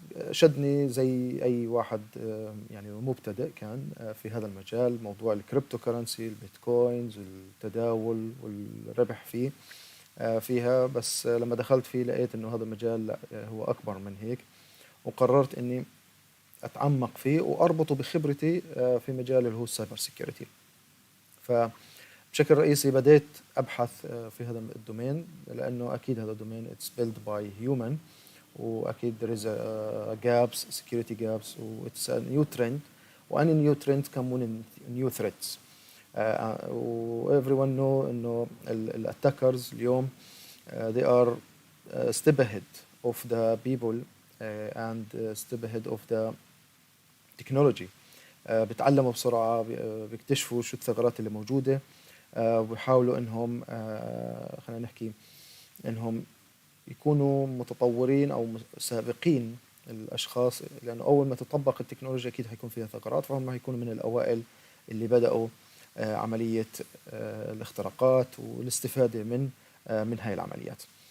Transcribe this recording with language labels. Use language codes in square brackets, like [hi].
[ar] شدني زي أي واحد يعني مبتدئ كان في هذا المجال، موضوع الكريبتو كرنسي، البيتكوينز، التداول والربح فيها. بس لما دخلت فيه لقيت إنه هذا المجال هو أكبر من هيك، وقررت إني أتعمق فيه وأربطه بخبرتي في مجال اللي هو السايبر سيكيورتي. فبشكل رئيسي بديت أبحث في هذا الدومين، لأنه أكيد هذا الدومين [en] it's built by human، [ar] واكيد [en] there is a gaps, security gaps, [ar] و [en] it's a new trend، [ar] واني [en] new trend come with new threats. و everyone know [ar] انه الاتاكرز اليوم [en] they are step ahead of the people and step ahead of the technology. [ar] بتعلموا بسرعة، بيكتشفوا شو الثغرات اللي موجودة، وبيحاولوا انهم خلينا نحكي انهم يكونوا متطورين أو سابقين الأشخاص، لأنه أول ما تطبق التكنولوجيا أكيد هيكون فيها ثغرات، فهم هيكونوا من الأوائل اللي بدأوا عملية الاختراقات والاستفادة من هاي العمليات.